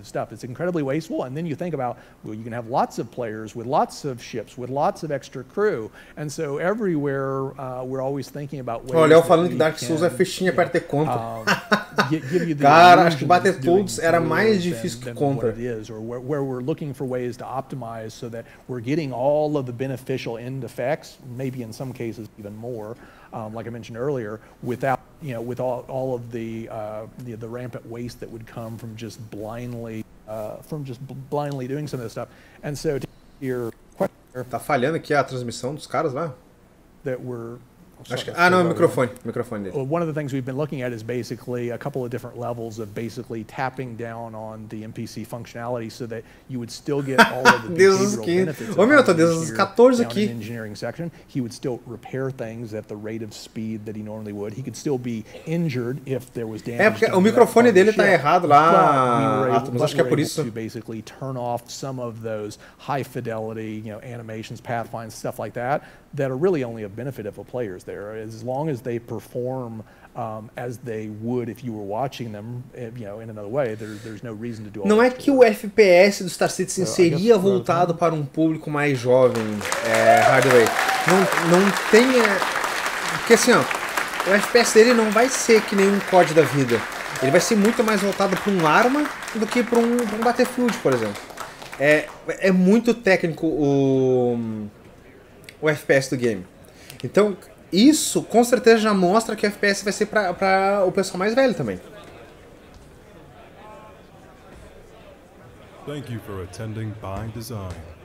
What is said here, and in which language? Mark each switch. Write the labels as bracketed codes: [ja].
[en] It's incredibly wasteful, and then you think about, well, you can have lots of players with lots of ships, with lots of extra crew, and so everywhere we're always thinking about ways. [pt] Olha, eu falando que Dark Souls é fichinha para ter conta. Cara, acho que bater todos era mais difícil que contra. [en] Where we're looking for ways to optimize so that we're getting all of the beneficial end effects, maybe in some cases even more, like I mentioned earlier, without with all of the rampant waste that would come from just blindly doing some of this stuff. And so to your question, [pt] tá falhando aqui a transmissão dos caras lá? [en] That we're [pt] Acho que, não, é o microfone dele. [en] One of the things we've been looking at is basically a couple of different levels of basically tapping down on the MPC functionality so that you would still get all of the behavioral benefits. [pt] Ô meu, tô desde os 14 aqui. [en] Engineering section, he would still repair things at the rate of speed that he normally would. He could still be injured if there was damage. [pt] Porque o microfone dele tá errado lá, mas acho que é por isso. [en] To basically turn off some of those high fidelity, animations, pathfinds, stuff like that are really only a benefit of the players there. As long as they perform as they would if you were watching them, in another way, there's no reason to do all. [pt] Não é que o FPS do Star Citizen seria voltado para um público mais jovem, Hardway. Não tem, porque assim, o FPS dele não vai ser que nem um COD da vida. Ele vai ser muito mais voltado para um arma do que para um Battlefield, por exemplo. É muito técnico o FPS do game. Então, isso com certeza já mostra que o FPS vai ser para o pessoal mais velho também. [en] Thank you for attending By Design.